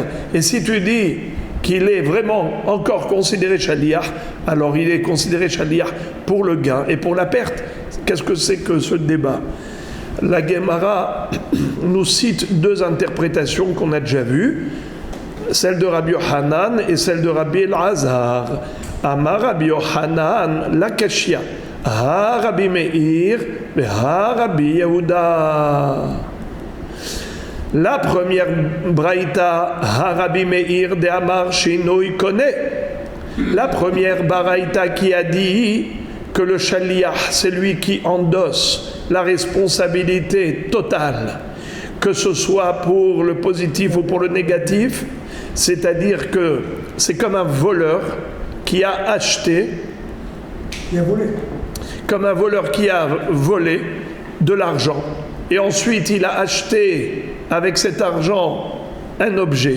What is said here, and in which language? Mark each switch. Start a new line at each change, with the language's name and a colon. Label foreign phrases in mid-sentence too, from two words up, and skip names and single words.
French: Et si tu dis qu'il est vraiment encore considéré shaliach, alors il est considéré shaliach pour le gain et pour la perte. Qu'est-ce que c'est que ce débat? La Gemara nous cite deux interprétations qu'on a déjà vues, celle de Rabbi Yochanan et celle de Rabbi Elazar.
Aramaic: אמר רבי יוחנן לא קשיא, הא רבי מאיר, הא רבי יהודה.
French: La première braïta,
Aramaic: הא רבי מאיר דאמר שינוי קונה.
French: La première braïta qui a dit que le shaliach, c'est lui qui endosse la responsabilité totale, que ce soit pour le positif ou pour le négatif, c'est-à-dire que c'est comme un voleur qui a acheté, comme un voleur qui a volé de l'argent, et ensuite il a acheté avec cet argent un objet.